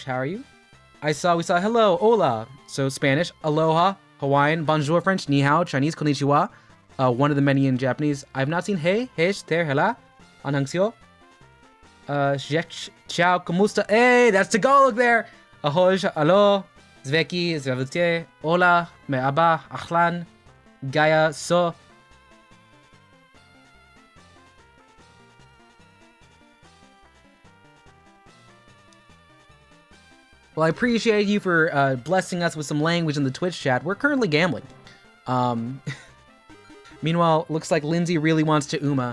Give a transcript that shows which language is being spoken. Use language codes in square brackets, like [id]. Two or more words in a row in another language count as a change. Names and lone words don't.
[en] How are you? We saw hello, hola. So Spanish, aloha, Hawaiian, bonjour, French, [zh] 你好, [en] Chinese, konnichiwa. One of the many in Japanese. I've not seen hey, hesh, ter, hela, anhangsyo. Ciao, kumusta? Hey, that's Tagalog there. Ahoj, alo, zveki, zvavute, hola, me aba, ahlan, gaya, so. Well, I appreciate you for blessing us with some language in the Twitch chat. We're currently gambling. Meanwhile, looks like Lindsay really wants to Uma.